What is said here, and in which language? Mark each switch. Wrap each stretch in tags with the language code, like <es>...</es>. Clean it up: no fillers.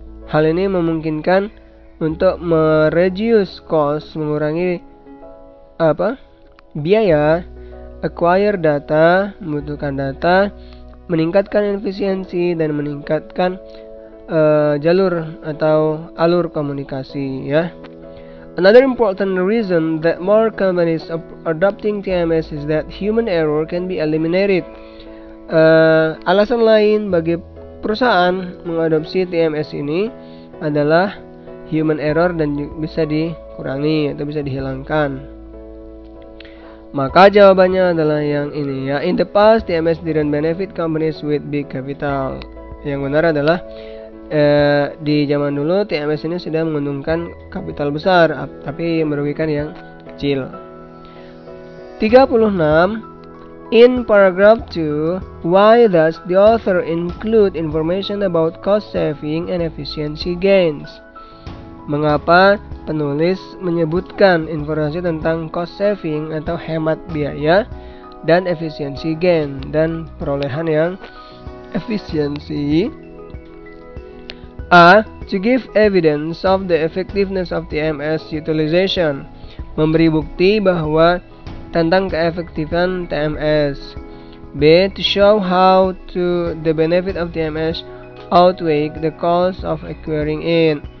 <id>Hal ini memungkinkan untuk mereduce cost, mengurangi biaya, acquire data, membutuhkan data, meningkatkan efisiensi dan meningkatkan jalur atau alur komunikasi ya.</id> <en>Another important reason that more companies are adopting TMS is that human error can be eliminated.</en> <id>Alasan lain bagi perusahaan mengadopsi TMS ini adalah human error dan bisa dikurangi atau bisa dihilangkan. Maka jawabannya adalah yang ini ya.</id> <en>In the past, TMS didn't benefit companies with big capital.</en> <id>Yang benar adalah di zaman dulu TMS ini sudah menguntungkan kapital besar tapi merugikan yang kecil. 36.</id> <en>In paragraph 2, why does the author include information about cost saving and efficiency gains?</en> <id>Mengapa penulis menyebutkan informasi tentang cost saving atau hemat biaya dan efisiensi gain dan perolehan yang efisiensi? A.</id> <en>To give evidence of the effectiveness of TMS utilization.</en> <id>Memberi bukti bahwa tentang keefektifan TMS. B.</id> <en>To show how the benefit of TMS outweigh the cost of acquiring it.</en>